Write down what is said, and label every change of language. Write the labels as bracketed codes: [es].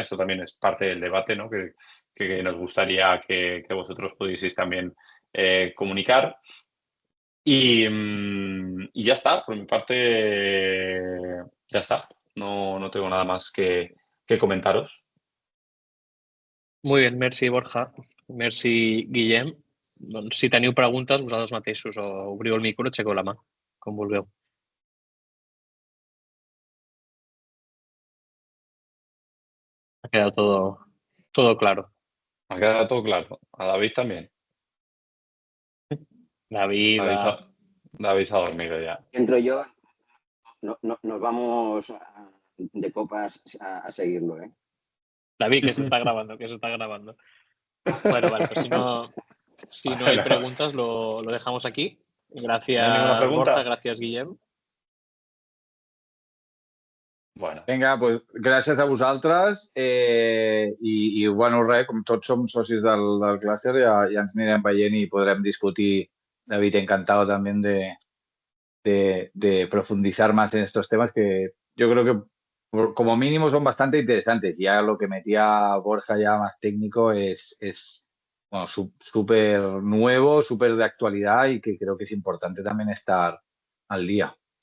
[es] Esto también es parte del debate, ¿no?, que nos gustaría que vosotros pudieseis también comunicar. Y ya está, por mi parte, ya está. No tengo nada más que comentaros. [ca] Molt bé, merci Borja, merci Guillem. Doncs si teniu preguntes, vosaltres mateixos o obriu el micro o aixequeu la mà, com vulgueu. [es] Ha quedado todo claro. Ha quedado todo claro. A David también. David David se ha dormido ya. Entro yo, nos vamos de copas a seguirlo, ¿eh? David, que se está grabando, Bueno, vale, pues si no hay preguntas, lo dejamos aquí. Gracias, ¿No hay ninguna pregunta? Borja, gracias, Guillem. Bueno. [ca] Vinga, pues gràcies a vosaltres i bueno, res, com tots som socis del clúster, ja ens anirem veient i podrem discutir. [es] David, encantado también de profundizar más en estos temas que yo creo que como mínimo son bastante interesantes. Ya lo que metía Borja ya más técnico es bueno, súper nuevo, súper de actualidad y que creo que es importante también estar al día.